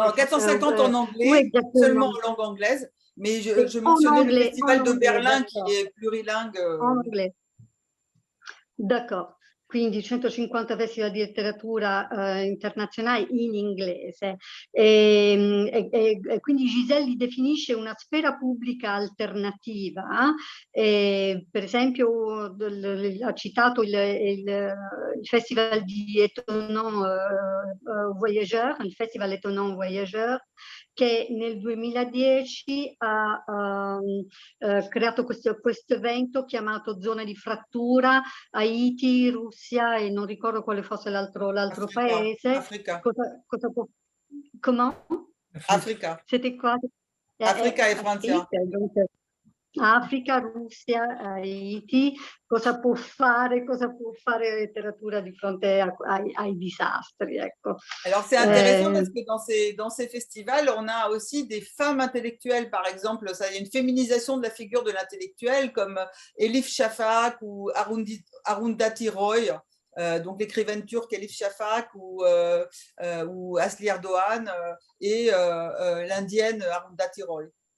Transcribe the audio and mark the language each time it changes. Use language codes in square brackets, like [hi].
[fr] No, 450 en anglais, seulement en langue anglaise, mais je mentionnais le festival de Berlin qui est plurilingue. En anglais. D'accord. [it] Quindi 150 festival di letteratura internazionali in inglese. E quindi Giselle li definisce una sfera pubblica alternativa. Per esempio ha citato il festival di Étonnant Voyageur, il festival Étonnant Voyageur, che nel 2010 ha creato questo evento chiamato Zone di Frattura, Haiti, Russia e non ricordo quale fosse l'altro paese. Africa. Cosa può... [fr] Comment? [it] Africa. Siete qua? Africa e Francia. Africa, Russia, Haiti, cosa può fare la letteratura di fronte ai disastri, ecco. [fr] Alors c'est intéressant parce que dans ces festivals, on a aussi des femmes intellectuelles, par exemple, ça y a une féminisation de la figure de l'intellectuel comme Elif Shafak ou Arundhati Roy, donc l'écrivaine turque Elif Shafak ou Asli Erdogan et l'indienne Arundhati Roy.